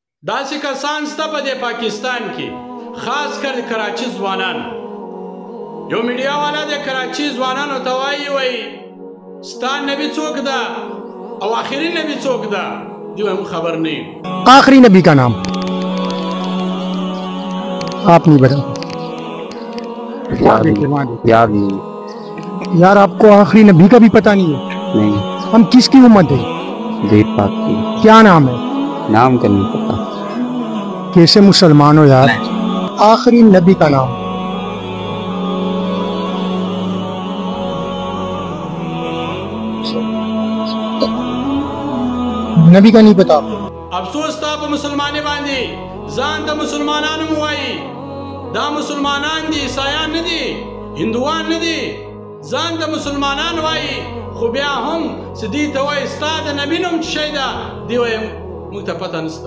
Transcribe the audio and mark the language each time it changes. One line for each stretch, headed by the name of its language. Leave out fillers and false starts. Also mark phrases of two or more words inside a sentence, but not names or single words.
Pashto: داسې کسان شته په دې پاکستان کې، خاص کر کراچي ځوانان. یو میډیا والا د کراچي ځوانانو ته وایي ستا نبی څوک ده او آخري نبی څوک ده؟ دی وايي موږ خبر نه یو.
Urdu: آخری نبی کا نام آپ نہیں بتا? یاد نہیں یار، آپ کو آخری نبی کا بھی پتا نہیں ہے? नहीं। ہم کس کی امت ہے? دیکھ پاک کی. کیا نام ہے? نام کا نہیں پتا. کیسے مسلمان ہو یار? آخری نبی کا نام نبی کا نہیں پتا آپ کو?
Pashto: افسوس تا په مسلمانې باندې ځان د مسلمانانو مو وایي. دا مسلمانان دي، عیسایان نه دي، هندوان نه دي، ځان د مسلمانان وایي. خو بیا هم چې دوی ته وایي ستا د نبي نوم څه شی ده، دوی وایي موږ ته پته نشته.